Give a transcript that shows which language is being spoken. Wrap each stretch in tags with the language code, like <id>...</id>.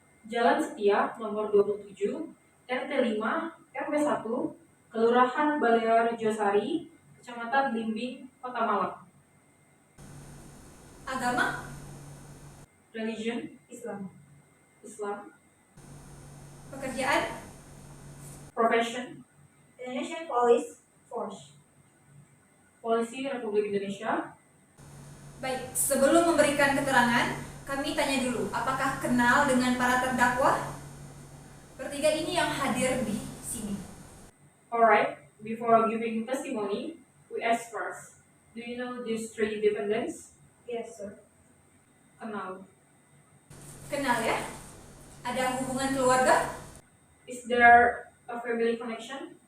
<id>Jalan Setia, nomor 27, RT 5, RW 1, Kelurahan Balearjosari, Kecamatan Blimbing, Kota Malang. Agama?</id> <en>Religion.</en> <id>Islam.</id> <en>Islam.</en> <id>Pekerjaan?</id> <en>Profession. Indonesian Police Force.</en> <id>Polisi Republik Indonesia. Baik, sebelum memberikan keterangan, kami tanya dulu, apakah kenal dengan para terdakwa? Bertiga ini yang hadir di sini.</id> <en>Alright, before giving testimony, we ask first, do you know these three defendants? Yes, sir.</en> <id>Kenal. Kenal ya? Ada hubungan keluarga?</id> <en>Is there a family connection?</en>